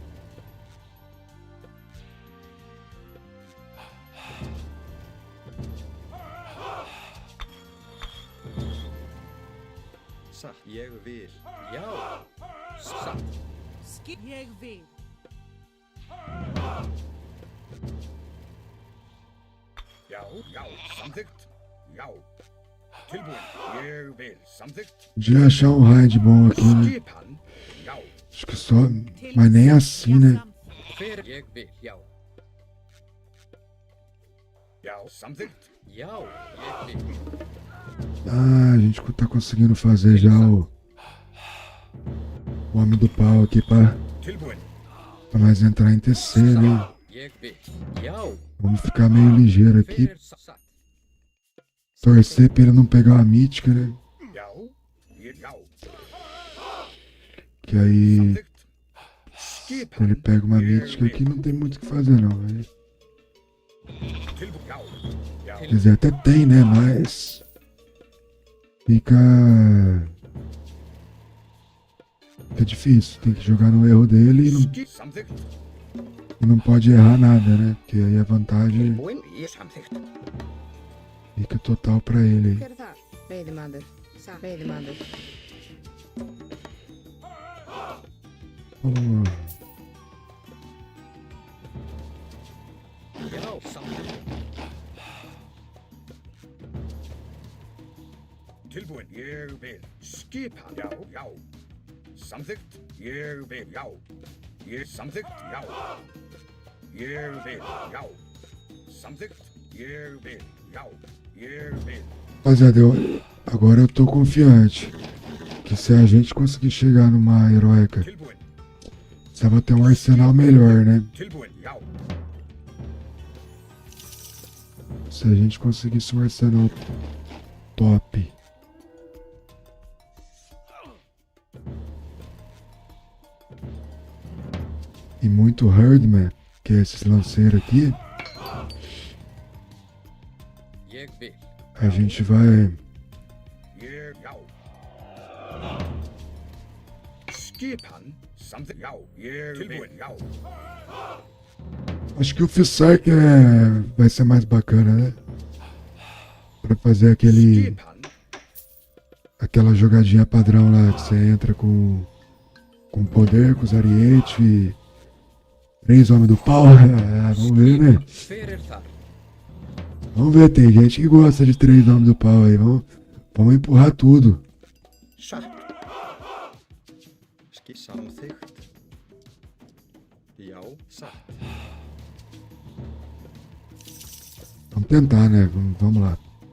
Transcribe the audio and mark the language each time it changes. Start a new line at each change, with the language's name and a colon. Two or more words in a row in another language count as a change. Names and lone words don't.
Icelandic: Satt. Ég vil. Já. Satt. Ég vil. Já, já, samþykkt. Já. Tilbúin. Ég vil. Samþykkt.
Portuguese: Podia achar um raid bom aqui, né?
Icelandic: Skipan. Já.
Portuguese: Acho que só. Mas nem assim, né?
Icelandic: Hver ég vil. Já. Já, samþykkt. Já, ég vil.
Portuguese: Ah, a gente tá conseguindo fazer já o Homem do Pau aqui pra nós entrar em TC, né?
Icelandic: Ég vil. Já.
Portuguese: Vamos ficar meio ligeiro aqui.
Icelandic: Hver satt.
Portuguese: Torcer pra ele não pegar uma mítica, né?
Icelandic: Já. Já.
Portuguese: Que aí, se
Icelandic: Skipan.
Portuguese: ele pega uma mítica aqui, não tem muito o que fazer, não. Né?
Icelandic: Tilbúin. Já. Já.
Portuguese: Quer dizer, até tem, né? Mas fica difícil. Tem que jogar no erro dele
Icelandic: Samþykkt.
Portuguese: e não pode errar nada, né? Porque aí a vantagem
Icelandic: Tilbúin. Ég samþykkt.
Portuguese: fica total pra ele. aí.
Icelandic: Hver er þar? Veiðimaður. Veiðimaður. Oh, Já, samþykkt. Tilbúin. Ég vil. Skipan. Já, já. Samþykkt. Ég vil. Já. Ég samþykkt. Já. Ég vil. Já. Samþykkt. Ég vil. Já. Ég vil.
Portuguese: rapaziada, agora eu tô confiante que se a gente conseguir chegar numa heróica,
Icelandic: Tilbúin.
Portuguese: precisava ter um arsenal melhor, né?
Icelandic: Tilbúin. Já.
Portuguese: Se a gente conseguisse um arsenal top. E muito Herdman, que é esses lanceiros aqui,
Icelandic: Ég vil.
Portuguese: a gente vai.
Icelandic: Ég, já. Skipan. Samþykkt. Já. Ég vil. Já.
Portuguese: Acho que o Fissark vai ser mais bacana, né? Pra fazer aquela jogadinha padrão lá, que você entra com poder, com os ariete, 3 homens do pau. Ah, vamos ver, né?
Icelandic: Hver er þar?
Portuguese: Vamos ver, tem gente que gosta de 3 homens do pau aí. Vamos empurrar tudo.
Icelandic: Satt. Samþykkt. Já, satt.
Portuguese: Vamos tentar, né? Vamos lá.